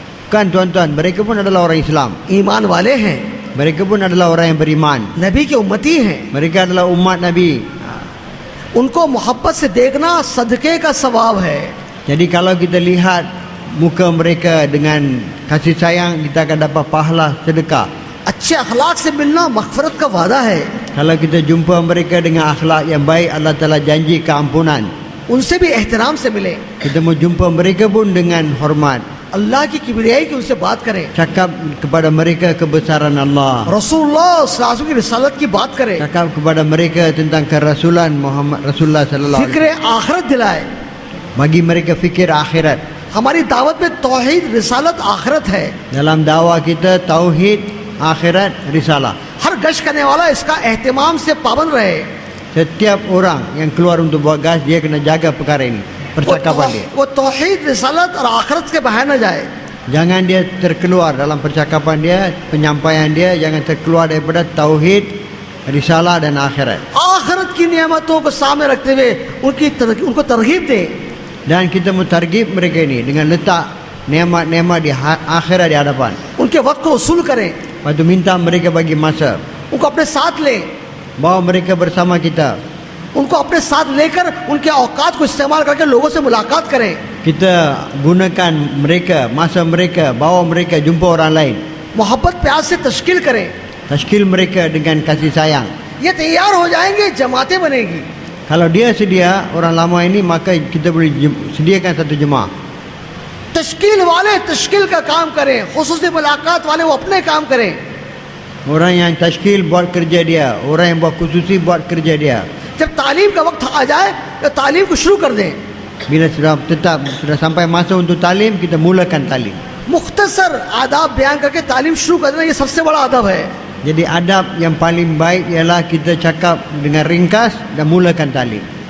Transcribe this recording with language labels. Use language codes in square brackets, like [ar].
[ms] Kan tuan-tuan, mereka pun adalah orang Islam. [hi] ईमान वाले हैं, [ms] Mereka pun adalah orang yang beriman. [hi] नबी के उम्मती हैं। [ms] Mereka adalah umat Nabi. [hi] उनको मोहब्बत से देखना सदक़े का सवाब है। [ms] Jadi kalau kita lihat muka mereka dengan kasih sayang, kita akan dapat pahala sedekah. [hi] अच्छे अखलाक से मिलना मग़फ़िरत का वादा है। [ms] Kalau kita jumpa mereka dengan akhlak yang baik, Allah Ta'ala janji keampunan. [hi] उनसे भी एहतराम से मिलें, [ms] Kita mau jumpa mereka pun dengan hormat. [hi] अल्लाह की किबरियाई की उनसे बात करें, [ms] Cakap kepada mereka kebesaran Allah. [hi] रसूलुल्लाह सल्लल्लाहु अलैहि वसल्लम की रिसालत की बात करें, [ms] Cakap kepada mereka tentang kerasulan Muhammad Rasulullah sallallahu alaihi [hi] फिक्र आखिरत दिलाए। [ms] wasallam. Bagi mereka fikir akhirat. [hi] हमारी दावत में तौहीद, रिसालत, आखिरत है। [ms] Dalam dakwah kita tauhid, akhirat, risalah. [hi] हर गश करने वाला इसका एहतमाम से पाबंद रहे। [ms] Setiap orang yang keluar untuk buat gas, dia kena jaga perkara ini, percakapan dia. [hi] वो तौहीद, रिसालत और आखिरत के बाहर न जाए। [ms] Jangan dia terkeluar dalam percakapan dia, penyampaian dia, jangan terkeluar daripada tauhid, risalah dan akhirat. [hi] आखिरत की नियामतों को सामने रखते हुए उनको तरगीब दें। [ms] Dan kita mutargib mereka ini dengan letak nikmat-nikmat di akhirat di hadapan. [hi] उनके वक्त को वसूल करें, [ms] Lepas tu minta mereka bagi masa, [hi] उनको अपने साथ लें, [ms] bawa mereka bersama kita. [hi] उनको अपने साथ लेकर उनके औकात को इस्तेमाल करके लोगों से मुलाकात करें। [ms] Kita gunakan mereka, masa mereka, bawa mereka jumpa orang lain. [hi] मोहब्बत प्यार से तश्कील करें। [ms] Tashkil mereka dengan kasih sayang. [hi] ये तैयार हो जाएंगे, जमातें बनेगी। [ms] Kalau dia sedia, orang lama ini, maka kita boleh sediakan satu jemaah. [hi] तश्कील वाले तश्कील का काम करें, खुसूसी मुलाकात वाले वो अपने काम करें। [ms] Orang yang tashkil buat kerja dia, orang yang buat khususi buat kerja dia. [hi] जब तालीम का वक्त आ जाए तो तालीम को शुरू कर दें। [ms] Bila sudah sampai masa untuk talim, kita mulakan talim. [hi] मुख्तसर आदाब बयान करके तालीम शुरू कर देना, ये सबसे बड़ा अदब है। [ms] Jadi adab yang paling baik ialah kita cakap dengan ringkas dan mulakan talim.